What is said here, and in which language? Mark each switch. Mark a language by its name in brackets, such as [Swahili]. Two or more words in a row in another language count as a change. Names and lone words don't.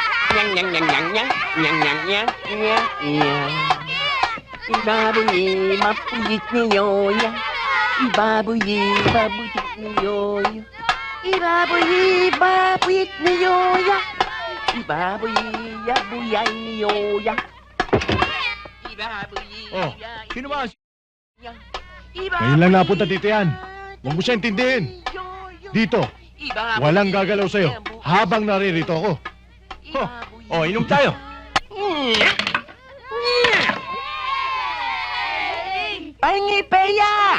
[Filipino] Nyang nyang nyang nyang nyang nyang nyang nyang nyang nyang. Ibaboy, mapuyit ni Yoya. Ibaboy, mapuyit ni Yoya. Ibaboy, mapuyit ni Yoya. Ibaboy, yabuyay ni Yoya. Ibaboy, Oh, sino ba? Ibaboy, Ngayon lang napunta dito yan. Huwag mo siya intindihin. Dito, walang gagalaw sa'yo habang naririto ako. Oh, inom tayo. Pahingi peya!